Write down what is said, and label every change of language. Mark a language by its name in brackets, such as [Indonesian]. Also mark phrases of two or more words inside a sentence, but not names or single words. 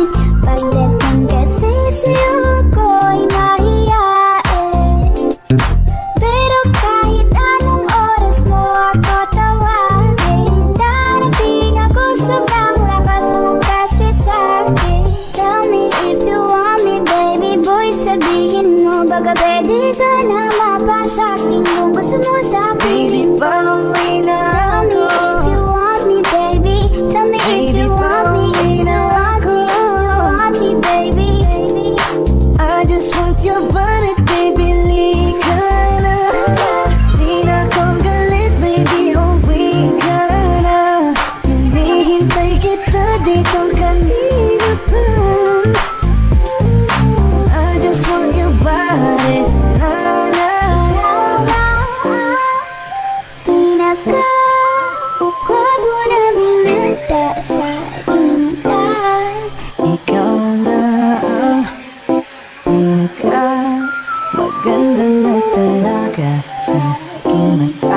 [Filipino] Pagdating kasi sa'yo ako'y mahiyain. Pero kahit anong oras mo ako tawagin, darating ako sobrang lakas mo kasi sa'kin. [English] Tell me if you want me, baby boy, [Filipino] sabihin mo baka pwede ka na mapasa'kin kung gusto mo sa'kin. Baby, pauwi na [English] Tell me if you want me, baby. Tell me if you want me, if you want me, baby. I just want your body, baby, [Filipino] lika na. Di na akong galit, baby, uwi ka na. Hinihintay kita dito kanina pa. [English] I just want your body, na na. [Filipino] Pinaka-gwapo na binata sa aking mata. Ikaw na ang pinaka-maganda na talaga sa aking mata.